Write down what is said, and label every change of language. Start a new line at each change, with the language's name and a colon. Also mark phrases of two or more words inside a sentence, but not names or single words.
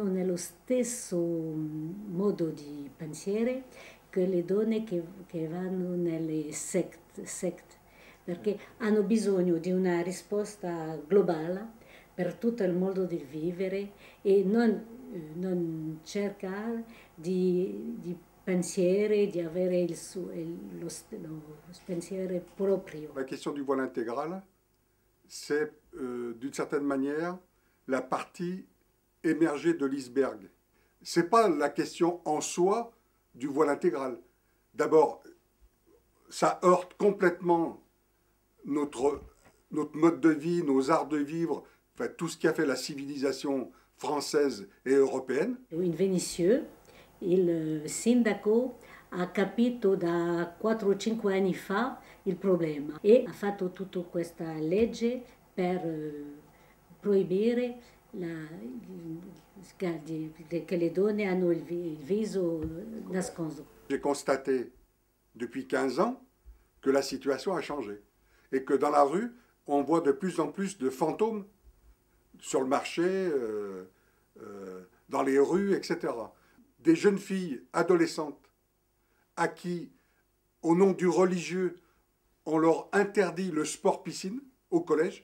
Italian: nello stesso modo di pensiero che le donne che vanno nelle sect, perché hanno bisogno di una risposta globale per tutto il modo di vivere e non cercare di pensieri, di avere lo pensiero proprio.
French: La question du voile intégral, c'est d'une certaine manière la partie émergée de l'iceberg. Ce n'est pas la question en soi du voile intégral. D'abord, ça heurte complètement notre mode de vie, nos arts de vivre, enfin, tout ce qui a fait la civilisation française e européenne.
Italian: In Vénissieux, il sindaco ha capito da 4 o 5 anni fa il problema e ha fatto tutta questa legge per proibire che le donne hanno il viso nascosto.
French: J'ai constaté depuis 15 ans que la situation a changé et que dans la rue, on voit de plus en plus de fantômes sur le marché, dans les rues, etc. Des jeunes filles adolescentes à qui, au nom du religieux, on leur interdit le sport piscine au collège.